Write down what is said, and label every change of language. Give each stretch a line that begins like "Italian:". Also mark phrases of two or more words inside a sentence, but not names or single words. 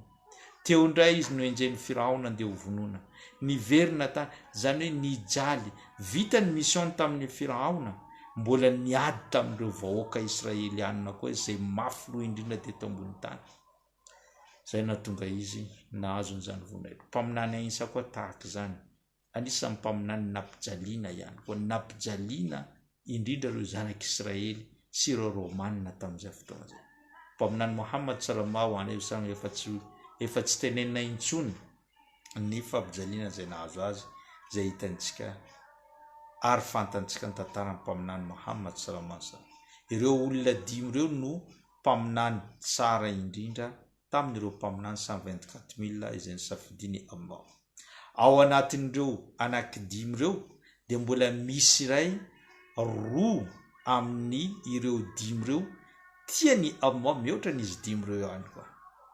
Malagasy: Teo indray izy noenjen'ny Firaona andeha ho vonoina, niverina tany, izany hoe nijaly, vita ny mission tamin'ny Firaona, mbola niady tamin'ireo vahoaka Israelianina koa izay mafy loha indrindra teto ambony tany. Zay nahatonga izy nahazo n'izany voninahitra. Mpaminany Isa koa tahaka izany, anisan'ny mpaminany nampijaliana ihany koa, nampijaliana indrindra ireo zanak'Israely sy ireo Romanina tamin'izay fotoana izay. Mpaminany Muhammad
Arabic: صلى الله عليه وسلم
Malagasy: efa tsy tenenina intsony ny fampijaliana izay nahazo azy, izay hitantsika ary fantantsika ny tantaran'ny mpaminany Muhammad
Arabic: صلى الله عليه وسلم.
Malagasy: Ireo olona 5 ireo no mpaminany tsara indrindra tamin'ireo mpaminany 124 000 izay nisafidiny Allah. Ao anatin'ireo anankidimy ireo dia mbola misy iray roa amin'ny ireo 5 ireo tiany Allah mihoatra n'izy 5 ireo ihany koa.